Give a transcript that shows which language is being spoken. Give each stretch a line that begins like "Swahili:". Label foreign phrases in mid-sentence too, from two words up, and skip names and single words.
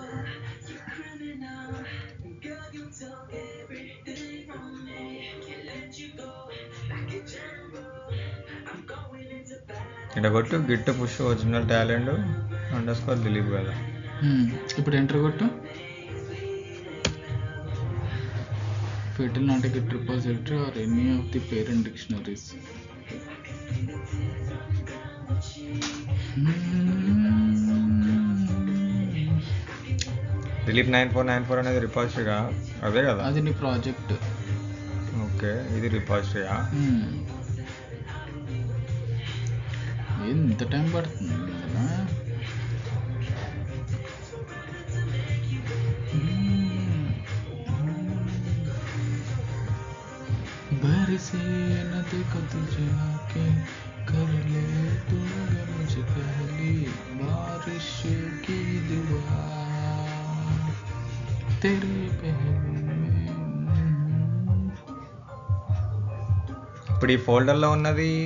Telugu: ఇక్కడ కొట్టు
English: git push original talent
Telugu: _ దిలీప్ కదా. ఇప్పుడు ఎంటర్ కొట్టు.
English: fatal not a git repository or any of the parent dictionaries.
Telugu: దిలీప్ 9494 అనేది రిపాజిటరీగా అదే కదా. అది నీ ప్రాజెక్ట్. ఓకే, ఇది రిపాజిటరీయా. ఎంత టైం పడుతుంది కదా.
Hindi: बरसे नदी को तुझे आके कर ले तू मुझे पहली बारिश की दुआ तेरे पहलू में.
Telugu: ఇప్పుడు ఈ ఫోల్డర్లో ఉన్నది